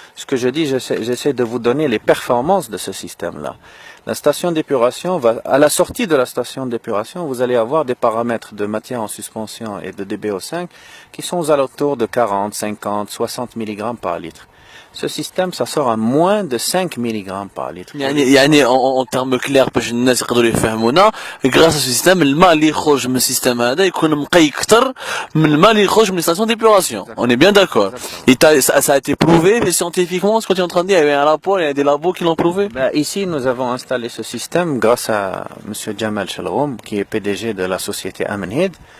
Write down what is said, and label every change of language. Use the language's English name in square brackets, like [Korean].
[French] Ce que je dis, j'essaie de vous donner les performances de ce système-là. La station d'épuration à la sortie de la station d'épuration, vous allez avoir des paramètres de matière en suspension et de DBO5 qui sont aux alentours de 40, 50, 60 mg par litre. Ce système, ça sort à moins de 5 mg par litre. [Arabic] يعني [French] en termes clairs [Arabic] باش الناس يقدروا يفهمونا [French] grâce à ce système [Arabic] الماء اللي يخرج من السيستم هذا يكون نقي اكثر من الماء اللي يخرج من [French] les stations d'épuration. On est bien d'accord. Et ça a été prouvé scientifiquement ce que tu es en train de dire, il y a un rapport, il y a des labos qui l'ont prouvé. Ici, nous avons installé ce système grâce à monsieur Jamal Shalroum qui est PDG de la société Amenhid.